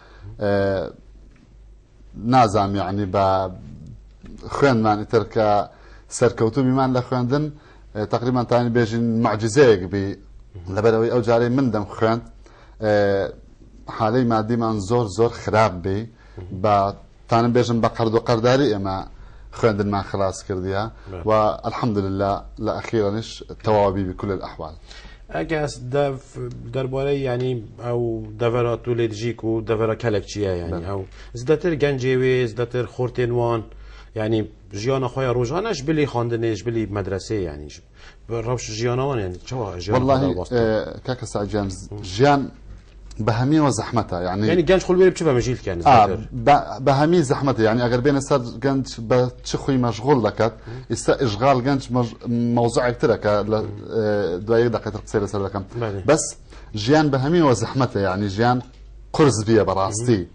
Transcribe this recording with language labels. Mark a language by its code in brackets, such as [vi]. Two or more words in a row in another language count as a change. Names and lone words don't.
[ckb] نازام یعنی بە خوێنمان ئیتر کە سەرکەوتوبیمان لە خوێندن تقریبان تانی بێژین معجزەیەک بی لەبەرەوەی ئەو جارەی من دەم خوێند حالەی مادیمان زۆر خراپ بێ بە تانم بێژم بە قەرد و قەرداری ئێمە خوێندنمان خلاص کردیە و الحەمدلله لە ئەخیرەنش تەواوی [ar] بکل الأحوال [ku] ئەگەس دەربارەی ینی ئەو دەڤەرە تو لێدژیک و دەڤەرە کەلێکچیە ینی ئەو زدەتر گەنجێوێ زدەتر خۆرتێن وان ینی ژیانە خۆیان ڕۆژانەش بلی خواندنێش بلی مەدرسێ ینیش ڕەوش ژیانەوان ینی [ckb] والله کاکە ساجان ژیان بە هەمیەوە زەحمەتە [ku] ینی گەنج خۆل بێ چ بە مەژیل کەن [ckb] بە هەمی زەحمەتە ینی ئەگەر بێنە سەر گەنج بە چ خۆی مەشغوڵ دەکات ئێستا ئیشغال گەنج مەوزوعێکترەکە لە دوای دەقێتر قسەی لەسەر دەکەم بەس ژیان بە هەمیەوە زەحمەتە ینی ژیان قورس بیە بەڕاستی